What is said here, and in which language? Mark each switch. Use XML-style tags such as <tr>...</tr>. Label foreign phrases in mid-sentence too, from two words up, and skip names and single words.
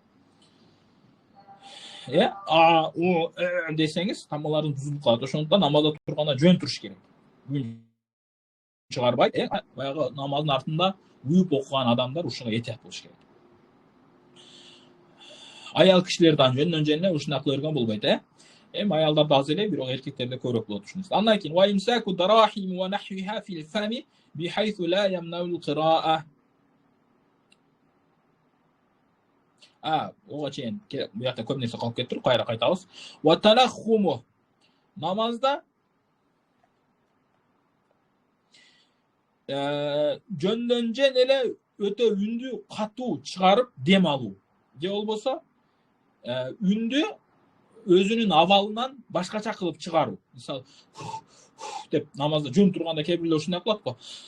<ky>десеңиз тамаларыңыз бузулуп калат ошондуктан намазда турганда жөн туруш керек чыгарбайт баягы намаздын артында уюп окуган адамдар ушуга этият болуш керек аял кишилер да жөндөн эле ушундай кыла берген болбойт эми аялдарда аз эле бирок эркектерде көбүрөөк болот ушундай андан кийин</ky> <ar>وإمساك الدراهم ونحوها في الفم بحيث لا يمنع القراءة</ar> <ky>ого чейин бу жакта көп нерсе калып кетиптир кайра кайтабыз</ky> <ar>والتنحنح</ar> <ky>намазда жөндөн эле өтө үндү катуу чыгарып дем алуу же болбосо үндү өзүнүн абалынан башкача кылып чыгаруу мисалы деп намазда жөн турганда кээ бирлер ушундай кылат го</ky>